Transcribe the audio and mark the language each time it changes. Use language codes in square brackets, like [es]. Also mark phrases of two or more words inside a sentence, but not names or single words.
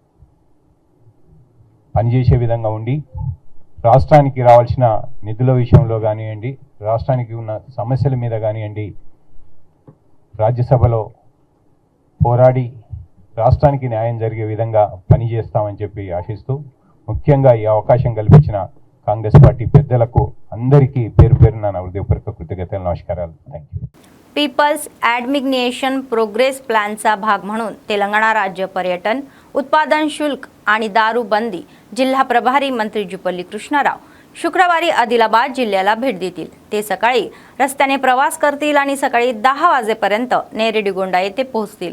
[te] పనిచేసే విధంగా ఉండి, రాష్ట్రానికి రావాల్సిన నిధుల విషయంలో కానివ్వండి, రాష్ట్రానికి ఉన్న సమస్యల మీద కానివ్వండి, రాజ్యసభలో పోరాడి రాష్ట్రానికి న్యాయం జరిగే విధంగా పనిచేస్తామని చెప్పి ఆశిస్తూ, ముఖ్యంగా ఈ అవకాశం కల్పించిన కాంగ్రెస్ पार्टी పెద్దలకు అందరికీ పేరు పేరున నా హృదయపూర్వక కృతజ్ఞతలు, नमस्काराలు. [en] thank you. [mr] पीपल्स ॲडमिग्नेशन प्रोग्रेस प्लॅनचा भाग म्हणून तेलंगणा राज्य पर्यटन, उत्पादन शुल्क आणि दारू बंदी जिल्हा प्रभारी मंत्री जुपल्ली कृष्णाराव शुक्रवारी आदिलाबाद जिल्ह्याला भेट देतील. ते सकाळी रस्त्याने प्रवास करतील आणि सकाळी 10 वाजेपर्यंत नेरेडीगोंडा येथे पोहोचतील.